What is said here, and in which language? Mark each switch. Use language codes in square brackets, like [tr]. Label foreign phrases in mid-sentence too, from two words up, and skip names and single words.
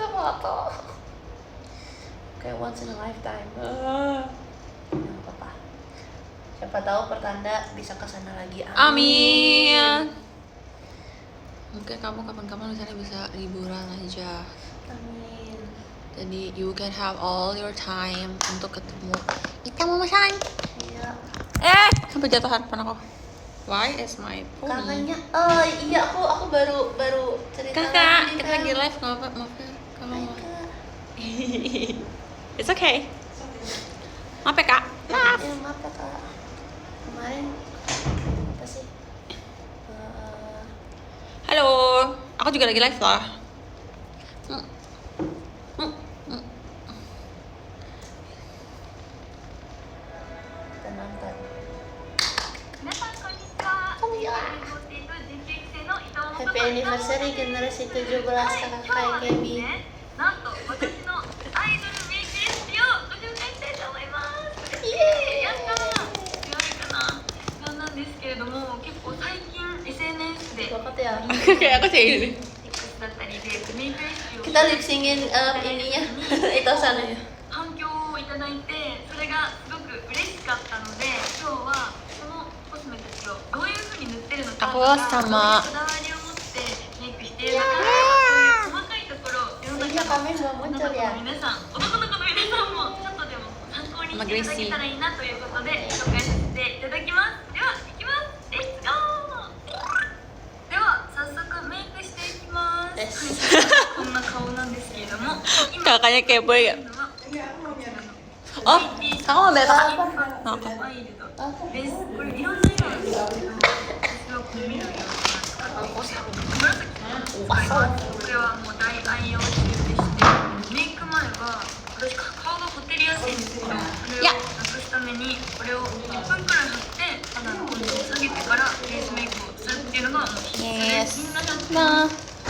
[id] atau kayak [en] once in a lifetime. [id] Nggak apa-apa. Siapa tahu pertanda bisa kesana lagi. Amin. Mungkin kamu kapan-kapan misalnya bisa liburan aja. Amin. [en] Jadi you can have all your time [id] untuk ketemu kita [en] Mama San. [id] Iya. Sampai jatuh handphone aku. [en] Why is my phone? [id] Kakaknya, oh iya aku baru cerita Kakak, lagi, kita Kak. lagi live nggak apa? Maaf ya, kalau Hai, mau. Kak. [en] It's okay. [id] Maaf ya Kak. Maaf. Ya, maaf ya Kak. Kemarin apa sih? Halo, aku juga lagi live lah. Kita nonton. [en] Happy anniversary [id] generasi 17 kakak kayak Gaby. [ja] なんと私のアイドルメイクレシピをご紹介したいと思います。やったー。強いかな。なんですけれども、結構最近 SNS で [id] Bakat ya. Kayak aku sih ini. [ja] X だったりでメイクレシピを [id] Kita [en] lip syncin [id] ininya. Itu sananya. [ja] 反響をいただいて、それがすごく嬉しかったので、今日はそのコスメたちをどういう風に塗ってるのかとか、 [id] Aku sama [ja] どういうこだわりを持ってメイクしているのか、そういう細かいところを世の [id] Iya [ja] 中の [id] kami belum [ja] 女の [id] muncul [ja] 子 [id] ya. [ja] の皆さん、男の子の皆さんもちょっとでも参考にしていただけたらいいなということで紹介させていただきます。では、いきます。レッツゴー。では、早速メイクしていきます。はい、こんな顔なんですけれども、今 [id] Kakaknya kepo ya. [ja] のは [id] Oh, kamu mau beli apa? [ja] ワイルドです。これいろんな色なんですけど、私はこの緑を使っていて、紫を使います。これはもう大愛用中でして、メイク前は私顔がほてりやすいんですけど、それをなくすためにこれを1分くらい貼って肌の温度を下げてからベースメイクをするっていうのがもう必須です。みんなやってます。